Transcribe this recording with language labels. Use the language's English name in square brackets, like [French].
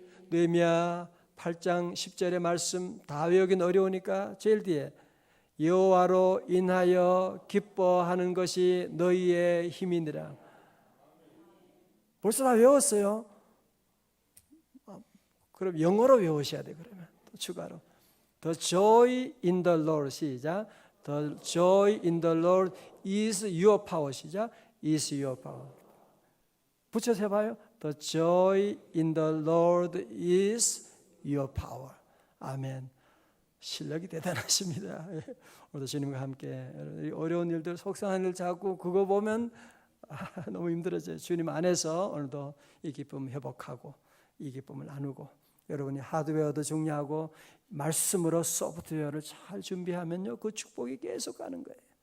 [Korean] 느헤미야 8장 10절의 말씀 다 외우긴 어려우니까 제일 뒤에 여호와로 인하여 기뻐하는 것이 너희의 힘이니라. 벌써 다 외웠어요. 그럼 영어로 외우셔야 돼. [English] 그러면 또 추가로 The joy in the Lord. [Korean] 시작. [English] The joy in the Lord is your power. [Korean] 시작. is your power. 붙여서 해봐요. [English] The joy in the Lord is your power. [Korean] 아멘. 실력이 대단하십니다. 오늘도 주님과 함께 어려운 일들, 속상한 일 자꾸 그거 보면 너무 힘들어져요. 주님 안에서 오늘도 이 기쁨 회복하고 이 기쁨을 나누고, 여러분이 하드웨어도 중요하고 말씀으로 소프트웨어를 잘 준비하면요, 그 축복이 계속 가는 거예요.